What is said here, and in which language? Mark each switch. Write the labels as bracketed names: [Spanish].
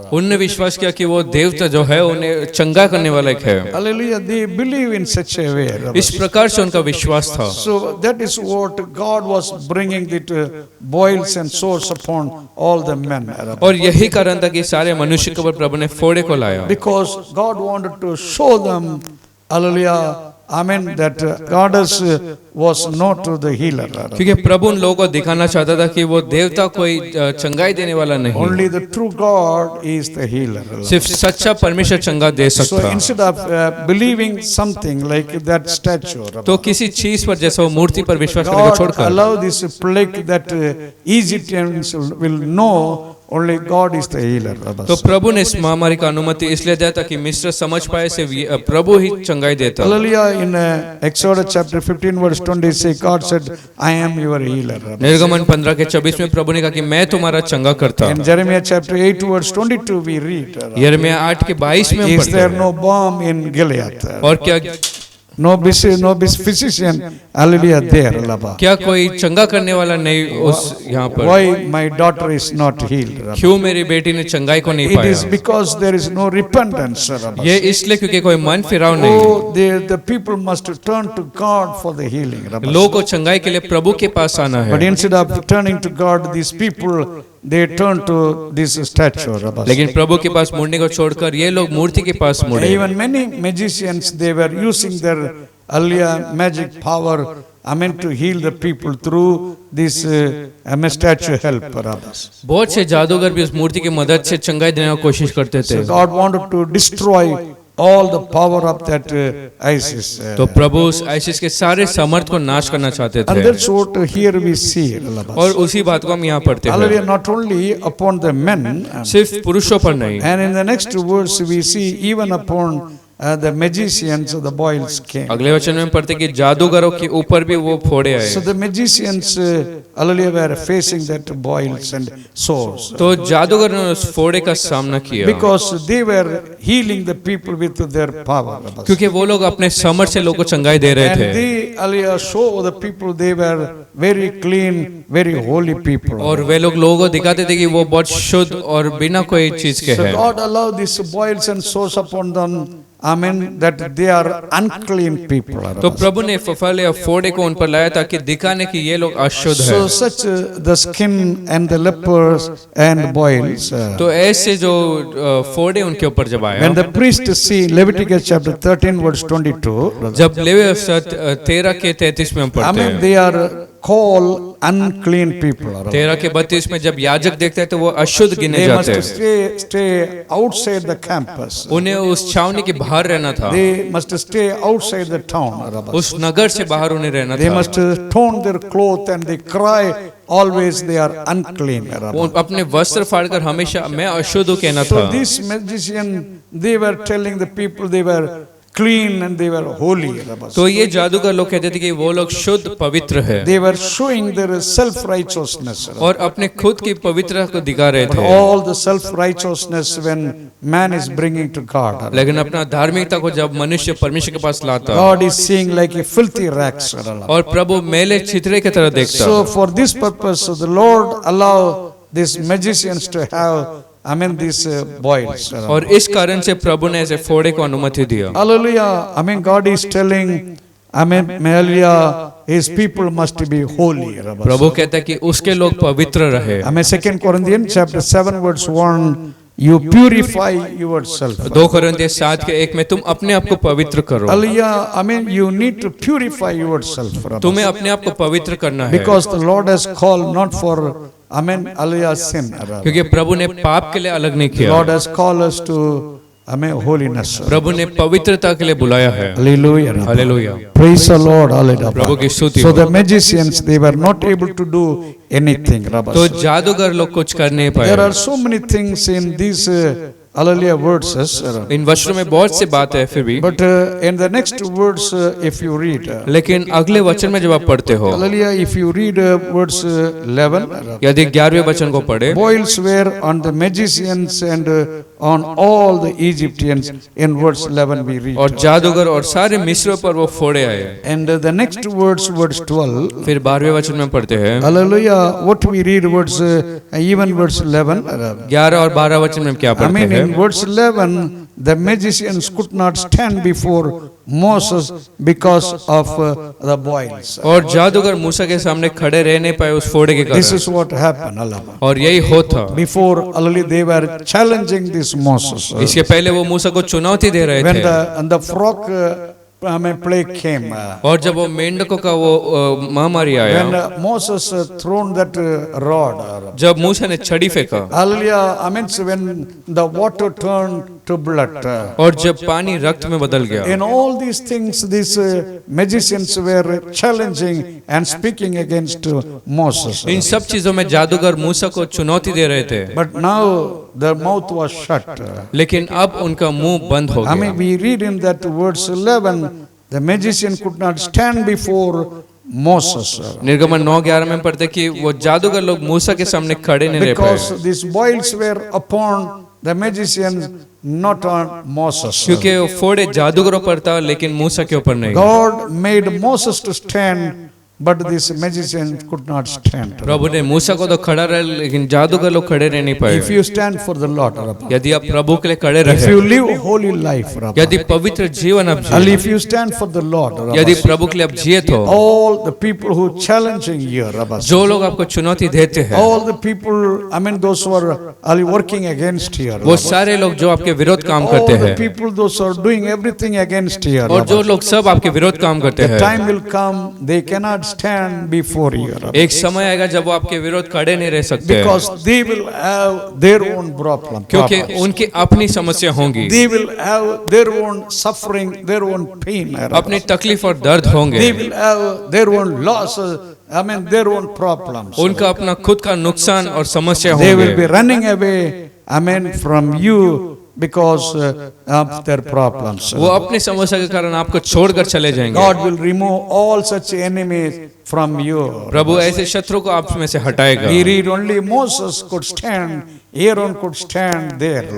[Hindi] उन्होंने विश्वास किया कि वो देवता जो है उन्हें चंगा करने वाला एक है। [English] Hallelujah, they believe in such a way. [Hindi] इस प्रकार से उनका विश्वास था। [English] So that is what God was bringing the boils and sores upon all the men. [Hindi] और यही कारण था कि सारे मनुष्य के ऊपर प्रभु ने फोड़े को लाया। [English] Because God wanted to show them, hallelujah, amen, that goddess was not the healer. [Hindi] क्योंकि प्रभु उन लोगों को दिखाना चाहता था कि वो देवता कोई चंगाई देने वाला नहीं, [English] Only the true God is the healer. [Hindi] सिर्फ सच्चा परमेश्वर चंगा दे [English] So [Hindi] सकता। [English] instead of believing something like that statue, [Hindi] तो किसी चीज पर जैसे वो मूर्ति पर विश्वास करने को [English] God [Hindi] छोड़कर [English] allow this plague that Egyptians will know only God is the healer. [Hindi] तो प्रभु ने इस महामारी का अनुमति इसलिए दिया ताकि मिस्र समझ पाए से प्रभु ही चंगाई देता। [English] Hallelujah. In Exodus chapter 15 verse 26, God said, I am your healer. [Hindi] निर्गमन 15 के 24 में प्रभु ने कहा कि मैं तुम्हारा चंगा करता। [English] In Jeremiah chapter 8 verse 22 we read, [Hindi] यिर्मयाह 8 के 22 में हम [English] is [Hindi] पढ़ते [English] there [Hindi] हैं। [English] no balm in Gilead? [Hindi] और क्या [English] physician, hallelujah, there. Laba. [Hindi] क्या कोई चंगा करने वाला नहीं उस यहाँ पर? [English] Why my daughter is not healed? [Hindi] क्यों मेरी बेटी ने चंगाई को नहीं [English] It is [Hindi] पाया? [English] because there is no repentance. [Hindi] ये इसलिए क्योंकि कोई मन फिराव नहीं। [English] Oh, the people must turn to God for the healing. [Hindi] लोगों को चंगाई के लिए प्रभु के पास आना [English] But [Hindi] है, [English] instead of turning to God, these people they turn to this statue. [Hindi] लेकिन प्रभु के पास मुड़ने को छोड़कर ये लोग मूर्ति के पास मुड़े। [English] Even many magicians they were using their earlier magic power, to heal the people through this statue help. [Hindi] बहुत से जादूगर भी उस मूर्ति की मदद से चंगाई देने की कोशिश करते थे। [English] So God wanted to destroy all the power of that Isis. [Hindi] तो प्रभु उस आइसिस के सारे समर्थ को नाश करना चाहते [English] And [Hindi] थे। [English] that's what here we see. [Hindi] और उसी बात को हम यहाँ पढ़ते [English] Hallelujah, [Hindi] हैं, [English] not only upon the men, [Hindi] सिर्फ पुरुषों पर नहीं। [English] and in the next verse we see even upon the magicians, the boils came. [Hindi] अगले वचन में पढ़ते कि जादूगरों के ऊपर भी वो फोड़े [English] So [Hindi] आए। [English] the magicians, hallelujah, were facing that boils and sores. [Hindi] तो जादूगर ने उस फोड़े का सामना किया, [English] Because they were healing the people with their power. [Hindi] क्योंकि वो लोग अपने समर्थ से लोगों को चंगाई दे रहे [English] And [Hindi] थे। [English] they, hallelujah, show the people they were very clean, very holy people. [Hindi] और वे लोग लोगों को दिखाते थे कि वो बहुत शुद्ध और बिना कोई चीज के [English] So [Hindi] हैं। [English] God allowed these boils and sores upon them, that they are unclean people. [Hindi] तो प्रभु ने फफले और फोड़े को उन पर लाया ताकि दिखाने कि ये लोग अशुद्ध [English] So [Hindi] हैं। [English] such the skin and the lepers and boils. [Hindi] तो ऐसे जो फोड़े उनके ऊपर जब आया, [English] When the priest see Leviticus chapter 13 verse 22, [Hindi] जब लेवी 13 के 33 में हम पढ़ते हैं, [English] they are called unclean people. [Hindi] 13 के 32 में जब याजक देखते हैं तो वो अशुद्ध गिने [English] They [Hindi] जाते [English] must [Hindi] हैं। [English] stay outside the campus. [Hindi] उन्हें उस छावनी के बाहर रहना था, [English] They must stay outside the town. [Hindi] उस नगर से बाहर उन्हें रहना [English] They [Hindi] था। [English] must tone their clothes and they cry always they are unclean. [Hindi] वो अपने वस्त्र फाड़कर हमेशा मैं अशुद्ध हूँ कहना [English] So [Hindi] था। [English] this magician, they were telling the people they were clean and they were holy. [Hindi] तो ये जादूगर लोग कहते थे कि वो लोग शुद्ध पवित्र है [English] They were showing their self-righteousness. [Hindi] और अपने खुद की पवित्रता को दिखा रहे [English] But [Hindi] थे, [English] all the self-righteousness when man is bringing to God, [Hindi] लेकिन अपना धार्मिकता को जब मनुष्य परमेश्वर के पास लाता [English] God is seeing like a filthy rags. [Hindi] और प्रभु मेले छितरे की तरह देखता। [English] So for this purpose, the Lord allow these magicians to have, these boils. [Hindi] और इस कारण से प्रभु ने ऐसे फोड़े को अनुमति दिया। [English] Hallelujah. God is telling, hallelujah, his people must be holy. [Hindi] प्रभु कहता है कि उसके लोग पवित्र रहे। [English] 2 Corinthians chapter 7 verse 1 you purify yourself. [Hindi] 2 कोरिन्थियों 7:1 में तुम अपने आप को पवित्र करो। [English] Hallelujah. I mean, you need to purify yourself. [Hindi] तुम्हें अपने आप को पवित्र करना है, [English] Because the Lord has called not for, I mean, hallelujah, sin. [Hindi] क्योंकि प्रभु ने पाप के लिए अलग नहीं [English] The [Hindi] किया, [English] Lord has called us to, I mean, holiness. [Hindi] प्रभु ने पवित्रता के लिए बुलाया है। [English] Hallelujah. [Hindi] Hallelujah, [English] Praise the Lord. Hallelujah. [Hindi] प्रभु की स्तुति [English] So [Hindi] हो। [English] the magicians, they were not able to do anything. [Hindi] तो जादूगर लोग कुछ कर नहीं [English] There are so many things in these hallelujah verses. [Hindi] इन वचनों में बहुत सी बात है, फिर भी [English] But in the next words, if you read, [Hindi] लेकिन अगले वचन में जब आप पढ़ते हो, [English] hallelujah, if you read verse 11, [Hindi] यदि 11वें वचन को पढ़े, [English] boils were on the magicians and on all the Egyptians. In verse 11 we read. [Hindi] और जादूगर और सारे मिस्र पर वो फोड़े आए। [English] And the next words, verse 12, [Hindi] फिर 12वें वचन में पढ़ते हैं, [English] hallelujah, what we read words, even verse 11. [Hindi] 11 और 12 वचन में क्या [English] I [Hindi] पढ़ते [English] mean, [Hindi] हैं? [English] in verse 11, the magicians could not stand before Moses because of the boils. [Hindi] और जादूगर मूसा के सामने खड़े रह नहीं पाए उस फोड़े के [English] This [Hindi] कारण, [English] is what happened. Hallelujah. [Hindi] और यही होता। [English] Before, hallelujah, they were challenging this Moses. [Hindi] इसके पहले वो मूसा को चुनौती दे रहे [English] When [Hindi] थे, [English] the frog I mean, plague came, [Hindi] और जब वो मेंढकों का वो महामारी आया, [English] when Moses thrown that rod, [Hindi] जब मूसा ने छड़ी फेंका, [English] hallelujah, I mean, when the water turned to blood. [Hindi] और जब पानी रक्त में बदल गया, [English] In all these things, these magicians were challenging and speaking against Moses. [Hindi] इन सब चीजों में जादूगर मूसा को चुनौती दे रहे थे, [English] But now their mouth was shut. [Hindi] लेकिन अब उनका मुंह बंद हो [English] I [Hindi] गया। [English] mean, we read in that verse 11, the magician could not stand before Moses. [Hindi] निर्गमन 9:11 में पढ़ते कि वो जादूगर लोग मूसा के सामने खड़े नहीं रह पाए, [English] Because these boils were upon the magicians, not on Moses. [Hindi] क्योंकि वो फोड़े जादूगरों पर था लेकिन मूसा के ऊपर नहीं। [English] God made Moses to stand, but these magicians could not stand. [Hindi] प्रभु ने मूसा को तो खड़ा रहे, लेकिन जादूगर लोग खड़े रह नहीं पाए। [English] If you stand for the Lord, [Hindi] यदि आप प्रभु के लिए खड़े [English] if [Hindi] रहे, [English] you live holy life, [Hindi] यदि पवित्र जीवन आप [English] and [Hindi] जिए, [English] if you stand for the Lord, [Hindi] यदि प्रभु के लिए आप जिए, तो [English] all the people who challenging you, [Hindi] जो लोग आपको चुनौती देते हैं, [English] all the people, I mean, those who are working against you, [Hindi] वो सारे लोग जो आपके विरोध काम करते [English] all the [Hindi] हैं, [English] people those who are doing everything against you, [Hindi] और जो लोग सब आपके विरोध काम करते [English] the [Hindi] हैं, [English] time will come they cannot stand before you, [Hindi] एक समय आएगा जब वो आपके विरोध खड़े नहीं रह सकते, [English] because they will have their own problem. [Hindi] क्योंकि उनकी अपनी समस्या होंगी, [English] They will have their own suffering, their own pain. [Hindi] अपनी तकलीफ और दर्द होंगे, [English] They will have their own losses, I mean, their own problems. [Hindi] उनका अपना खुद का नुकसान और समस्या [English] They will be [Hindi] होंगे, [English] running away, I mean, from you because of their problems. [Hindi] वो अपनी समस्या के कारण आपको छोड़कर चले जाएंगे। [English] God will remove all such enemies from you. [Hindi] प्रभु ऐसे शत्रु को आप में से हटाएगा। [English] We read only Moses could stand, Aaron could stand there.